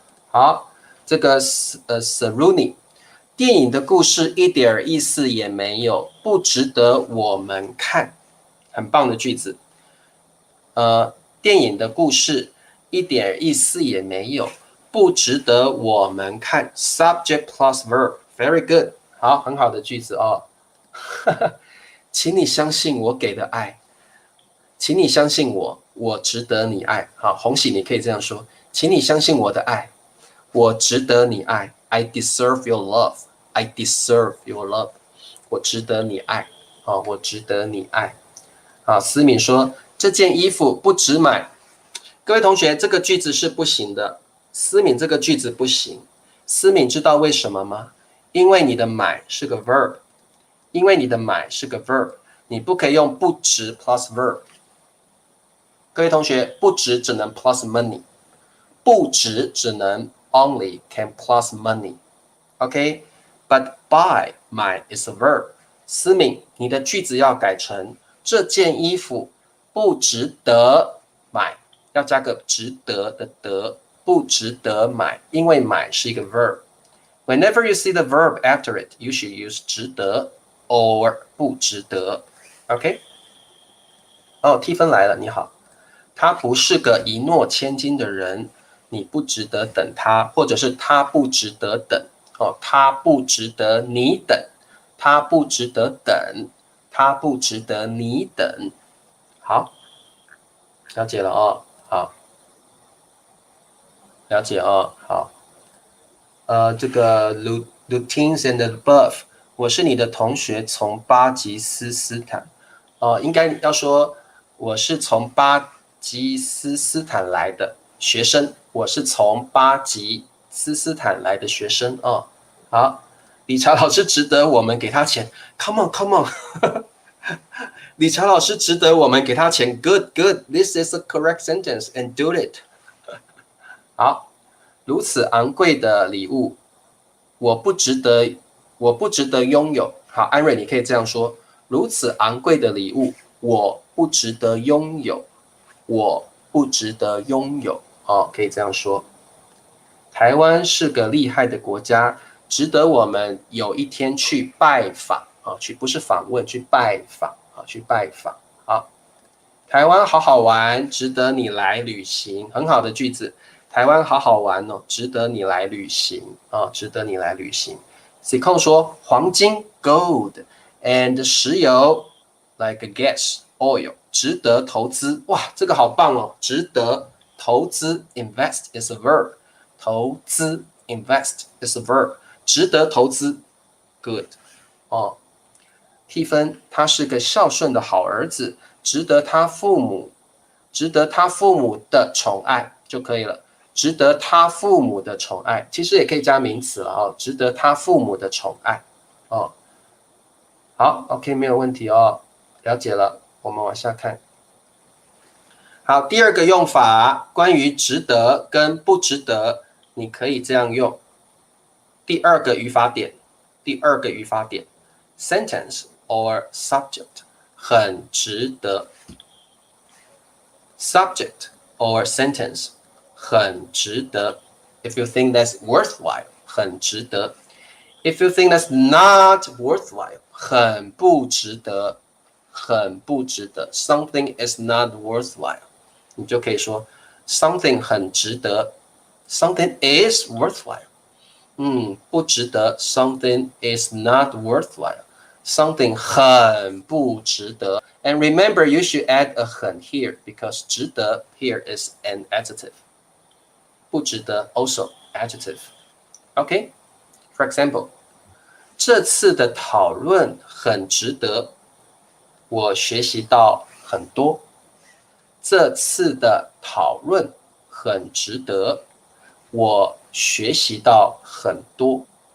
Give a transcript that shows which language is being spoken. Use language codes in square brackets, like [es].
[zh] 好，这个Saruni 电影的故事一点意思也没有，不值得我们看，很棒的句子。电影的故事一点意思也没有，不值得我们看。 [en] Subject plus verb, very good， [zh] 好，很好的句子哦。请你相信我给的爱，请你相信我，我值得你爱。好，红喜你可以这样说，请你相信我的爱，我值得你爱。 [en] I deserve your love, I deserve your love， [zh] 我值得你爱。好，我值得你爱。好，思敏说。这件衣服不值买，各位同学，这个句子是不行的。思敏这个句子不行，思敏知道为什么吗？因为你的买是个 verb， 因为你的买是个 verb， 你不可以用不值 plus verb。各位同学，不值只能 [en] plus money， [zh] 不值只能 [en] only can plus money。OK，but buy 买 is a verb。 [zh] 思敏，你的句子要改成这件衣服。不值得买，要加个值得的得，不值得买，因为买是一个 verb。 [en] Whenever you see the verb after it, you should use 值得 or 不值得。 [zh] OK？ 哦，T 分来了，你好。他不是个一诺千金的人，你不值得等他，或者是他不值得等。哦，他不值得你等，他不值得等，他不值得你等。好，了解了哦。好，了解哦。好，这个 [en] routines and above， [zh] 我是你的同学，从巴基斯坦。应该要说我是从巴基斯坦来的学生，我是从巴基斯坦来的学生哦。好，理查老师值得我们给他钱 ， [en] Come on，Come on 。 [zh] 理查老师值得我们给他钱 [en] ，Good good，This is a correct sentence and do it 。 [zh] 好，如此昂贵的礼物，我不值得拥有。好，安瑞，你可以这样说：如此昂贵的礼物，我不值得拥有，我不值得拥有。哦，可以这样说。台湾是个厉害的国家，值得我们有一天去拜访。不是访问，去拜访。去拜访。好，台湾好好玩，值得你来旅行。很好的句子，台湾好好玩哦，值得你来旅行值得你来旅行。 Secon 说黄金 [en] gold and [zh] 石油 [en] like gas oil [zh] 值得投资。哇，这个好棒哦，值得投资 [en] invest is a verb， [zh] 投资 invest is a verb， 值得投资 good 哦。 T 分，他是个孝顺的好儿子，值得他父母的宠爱就可以了。值得他父母的宠爱，其实也可以加名词了哦。值得他父母的宠爱哦。好 ，OK， 没有问题哦，了解了。我们往下看。好，第二个用法，关于值得跟不值得，你可以这样用。第二个语法点 ， [en] sentence or subject [zh] 很值得 ， [en] subject or sentence [zh] 很值得。 [en] If you think that's worthwhile， [zh] 很值得。 [en] If you think that's not worthwhile， [zh] 很不值得，很不值得。 [en] Something is not worthwhile， [zh] 你就可以说 something 很值得 [en] Something is worthwhile. [zh] 不值得 [en] Something is not worthwhile. Something [zh] 很不值得 [en] And remember, you should add a 很 here because 值得 here is an adjective. [zh] 不值得 [en] also adjective. Okay? For example, [zh] 这次的讨论很值得，我学习到很多。这次的讨论很值得，我学习到很多。